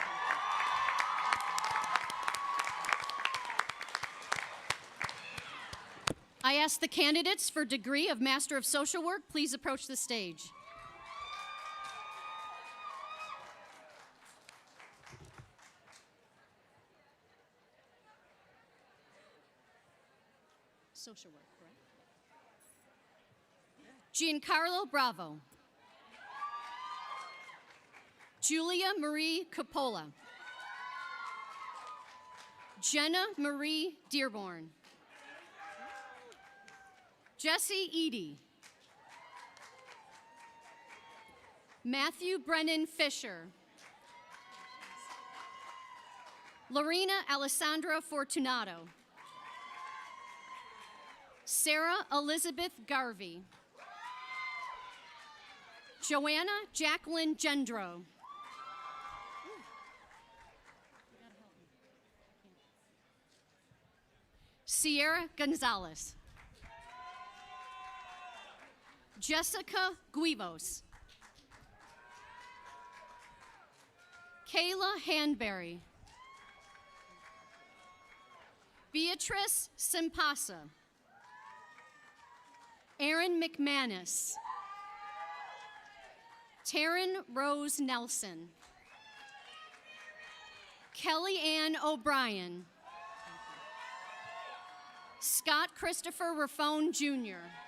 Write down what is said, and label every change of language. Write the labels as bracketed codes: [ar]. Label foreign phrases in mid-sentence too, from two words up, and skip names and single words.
[en] I ask the candidates for degree of Master of Social Work, please approach the stage. Social work, correct? Giancarlo Bravo. Julia Marie Coppola. Jenna Marie Dearborn. Jesse Eady. Matthew Brennan Fisher. Lorena Alessandra Fortunato. Sarah Elizabeth Garvey. Joanna Jacqueline Gendro. Sierra Gonzalez. Jessica Guivos. Kayla Hanberry. Beatrice Simpasa. Erin McManus. Taryn Rose Nelson. Kelly Ann O'Brien. Scott Christopher Raffone Jr.